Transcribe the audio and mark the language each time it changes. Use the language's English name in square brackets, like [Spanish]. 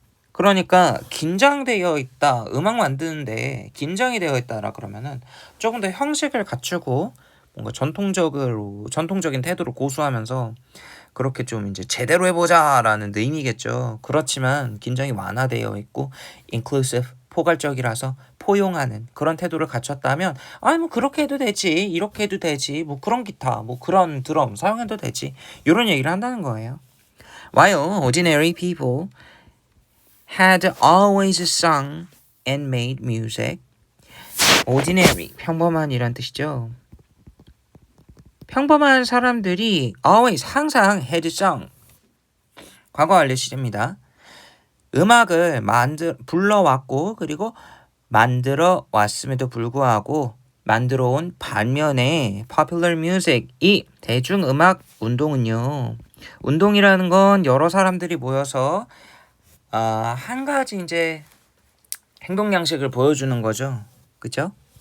[Korean] 그러니까 긴장되어 있다, 음악 만드는데 긴장이 되어 있다라 그러면은 조금 더 형식을 갖추고 뭔가 전통적인 태도를 고수하면서 그렇게 좀 이제 제대로 해보자라는 의미겠죠. 그렇지만 긴장이 완화되어 있고 inclusive, 포괄적이라서 포용하는 그런 태도를 갖췄다면 아니 뭐 그렇게 해도 되지, 이렇게 해도 되지, 뭐 그런 기타, 뭐 그런 드럼 사용해도 되지, 이런 얘기를 한다는 거예요. [English] While ordinary people had always sung and made music. [Korean] ordinary, 평범한이란 뜻이죠. 평범한 사람들이 always, 항상 [English] had sung, [Korean] 과거 완료 시제입니다. 음악을 불러왔고 그리고 만들어 왔음에도 불구하고 만들어 온 반면에 [English] popular music, [Korean] 이 대중음악 운동은요, 운동이라는 건 여러 사람들이 모여서 한 가지 이제 행동 양식을 보여주는 거죠. 그죠?